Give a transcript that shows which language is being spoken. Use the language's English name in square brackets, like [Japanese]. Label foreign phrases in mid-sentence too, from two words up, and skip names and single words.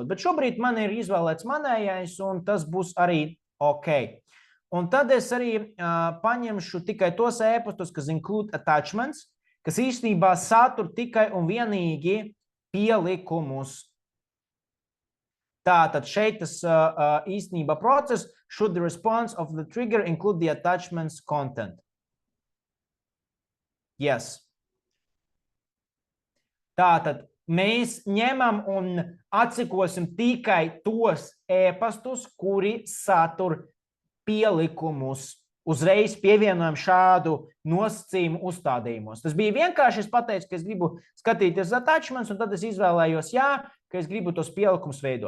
[Latvian] Bet šobrīd man ir izvēlēts manējais, un tas būs arī ok. Un tad es arī paņemšu tikai tos ēpastus, kas [English] include attachments, [Latvian] kas īstenībā satur tikai un vienīgi pielikumus. Tātad šeit tas īstenībā process [English] should the response of the trigger include the attachments content. [Latvian] Yes. Tātad mēs ņemam un atsekosim tikai tos ēpastus, kuri satur pielikumus. Uzreiz pievienojam šādu nosacījumu uzstādījumos. Tas bija vienkārši, es pateicu, ka es gribu skatīties attachments, un tad es izvēlējos, jā, ka es gribu tos pielikumus veidot.